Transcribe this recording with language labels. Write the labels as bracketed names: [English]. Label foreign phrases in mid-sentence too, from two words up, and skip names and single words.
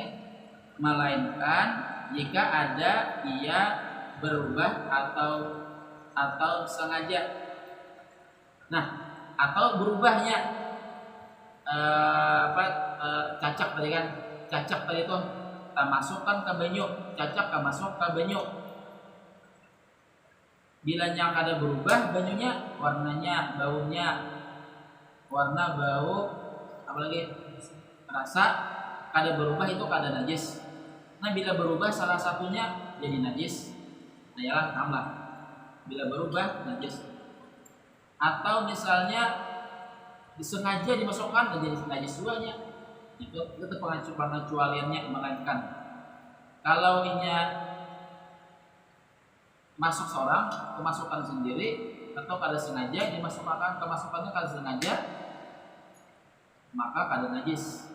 [Indonesian] Melainkan jika ada ia berubah atau sengaja. [Banjar] Nah, atau berubahnya cacak tadi kan? Cacak tadi itu tak masukkan ke banyu, cacak tak masuk ke banyu. Bila yang ada berubah banyunya, warnanya, baunya, warna, bau, apalagi rasa kada berubah itu kada najis. Nah, bila berubah salah satunya jadi najis, nah yalah tambah. Bila berubah najis. Atau misalnya disengaja dimasukkan jadi najis duanya, itu pengecualiannya. Melainkan kalau inya masuk seorang kemasukan sendiri atau kada sengaja dimasukkan kemasukannya kada sengaja, maka kada najis.